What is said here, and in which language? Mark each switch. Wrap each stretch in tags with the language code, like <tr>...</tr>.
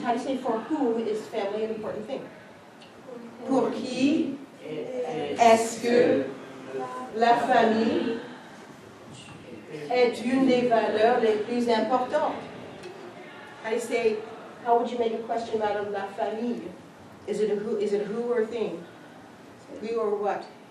<en>How do you say for whom is family an important thing?</en> <fr>Pour qui est-ce que la famille est une des valeurs les plus importantes?</fr> <en>How do you say, how would you make a question out of la famille? Is it a who or a thing? Who or what?</en>